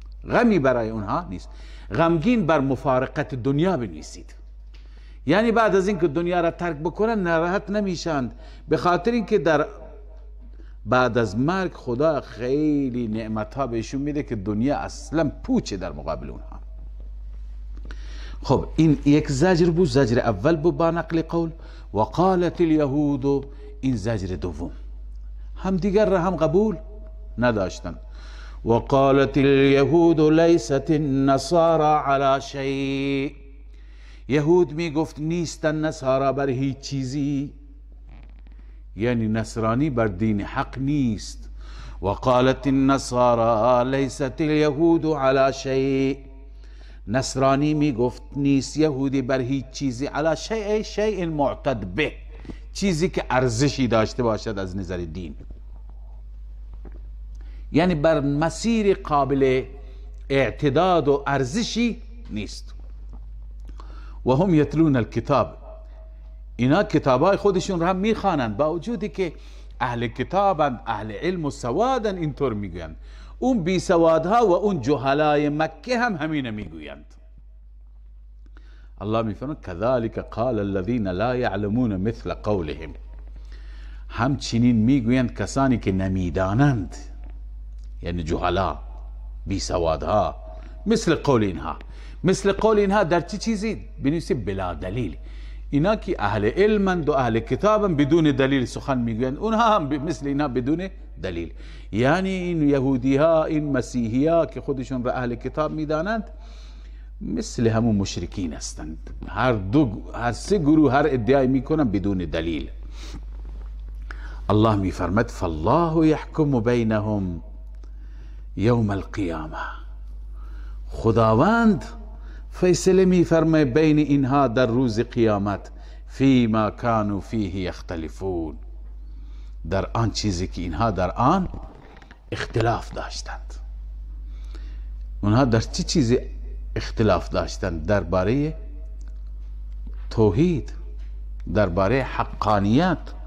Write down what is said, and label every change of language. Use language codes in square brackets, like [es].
[fa] غمی برای اونها نیست. غمگین بر مفارقت دنیا بنویسید، یعنی بعد از اینکه دنیا را ترک بکنن ناراحت نمیشند، به خاطر اینکه در بعد از مرگ خدا خیلی نعمت ها بهشون میده که دنیا اصلا پوچه در مقابل اونها. خب این یک زجر بود، زجر اول بود با نقل قول. [ar] و قالت الیهود، [fa] این زجر دوم، هم دیگر را هم قبول نداشتند. [ar] وقالت اليهود لیست النصارى على شیء. [fa] یهود می گفت نیستن نصارا بر هیچ چیزی، یعنی نصرانی بر دین حق نیست. [ar] وقالت النصارى لیست اليهود على شیء. [fa] نصرانی می گفت نیست یهودی بر هیچ چیزی. [ar] على شیء، شیء معتد به، [fa] چیزی که ارزشی داشته باشد از نظر دین، یعنی بر مسیر قابل اعتداد و ارزشی نیست. [ar] و هم یتلون الکتاب، [fa] اینا کتابای خودشون را هم میخوانند، با وجودی که اهل کتابند، اهل علم و سوادن، اینطور میگویند. اون بی سوادها و اون جهلای مکه هم همین میگویند. [ar] الله [fa] میفرماید [ar] كذلك قال الذين لا يعلمون مثل قولهم. [fa] همچنین میگویند کسانی که نمیدانند، یعنی جهلا، بی سوادها، مثل قول اینها. مثل قول اینها در چه چیزی؟ بنویسی بلا دلیل. اینا که اهل علمند و اهل کتابند بدون دلیل سخن میگویند، اونها هم مثل اینا بدون دلیل. یعنی این یهودی ها، این مسیحی ها که خودشون را اهل کتاب میدانند، مثل همون مشرکین هستند. هر سه گروه هر ادعای میکنن بدون دلیل. [ar] الله [fa] میفرمد [ar] فالله يحكم بينهم يوم القيامه. [fa] خداوند فیصله میفرمه بین اینها در روز قیامت، [ar] فیما كانوا فیه یختلفون، [fa] در آن چیزی که اینها در آن اختلاف داشتند. اونها در چه چیزی اختلاف داشتند؟ درباره توحید، درباره حقانیت.